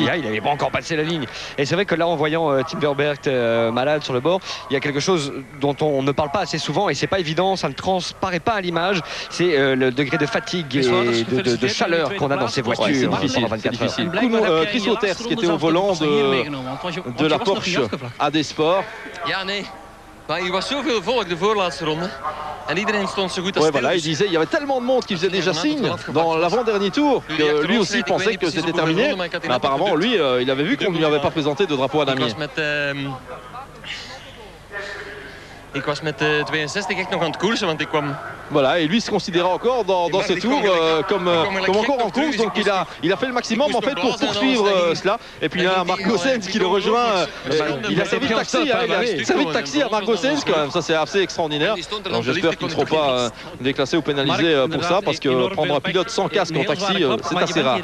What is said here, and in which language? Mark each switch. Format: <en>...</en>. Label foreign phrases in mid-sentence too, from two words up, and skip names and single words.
<fr>Il n'avait pas encore passé la ligne. Et c'est vrai que là, en voyant Tim Verbert malade sur le bord, il y a quelque chose dont on ne parle pas assez souvent et c'est pas évident, ça ne transparaît pas à l'image. C'est le degré de fatigue et de chaleur qu'on a dans ces voitures. C'est difficile. C'est difficile. Chris Wouters qui était au volant de la Porsche AD Sport.</fr> <nl>Ja, nee. Maar er was zoveel volk de voorlaatste ronde. En iedereen stond zo goed als</nl> <fr>voilà, il disait il y avait tellement de monde qui faisait déjà signe dans l'avant-dernier tour que lui aussi pensait que c'était terminé. Mais apparemment, lui, il avait vu qu'on ne lui avait pas présenté de drapeau à damier.</fr> <nl>Ik was met 62 echt nog aan het koersen, want ik kwam</nl> <fr>Voilà, et lui se considéra encore dans ce tour comme encore en course, donc il a fait le maximum en fait pour poursuivre cela. Et puis il y a Marc Goossens qui le rejoint. Il a servi de taxi à Marc Goossens quand même, ça c'est assez extraordinaire. Alors j'espère qu'ils ne seront pas déclassés ou pénalisés pour ça, parce que prendre un pilote sans casque en taxi, c'est assez rare.</fr>